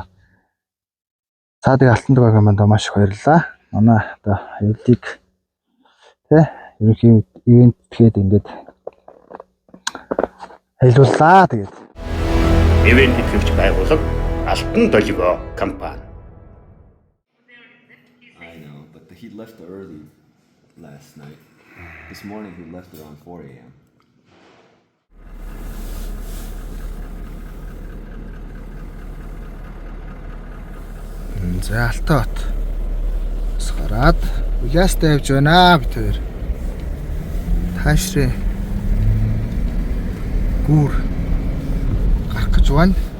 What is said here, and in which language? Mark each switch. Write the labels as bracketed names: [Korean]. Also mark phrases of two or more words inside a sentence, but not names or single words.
[Mongolian] За тэгээд Алтан долгио компанид маш их баярлалаа. Манай одоо аяллыг ерөнхий ивент тэгээд ингээд аялууллаа. Тэгээд ивент итгэвч байгууллага Алтан долгио компани. [English] I know, but he left early last night. This morning he left around 4 a.m. [Mongolian] За Алтан хот бас гараад Уляастай явж байна бид хоёр. Таашрын гүүр гарах гэж байна.